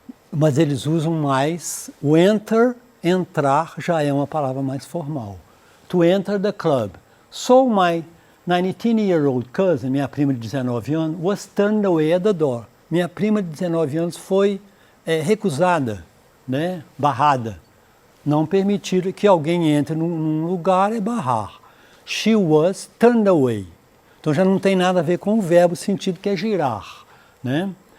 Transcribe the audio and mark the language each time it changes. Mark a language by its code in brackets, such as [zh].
[pt] Mas eles usam mais o enter, entrar já é uma palavra mais formal. [en] To enter the club. So my 19-year-old cousin, [pt] minha prima de 19 anos, [en] was turned away at the door. [pt] Minha prima de 19 anos foi recusada, né? Barrada. Não permitir que alguém entre num lugar é barrar. [en] She was turned away. [pt] Então já não tem nada a ver com o verbo sentido que é girar, né?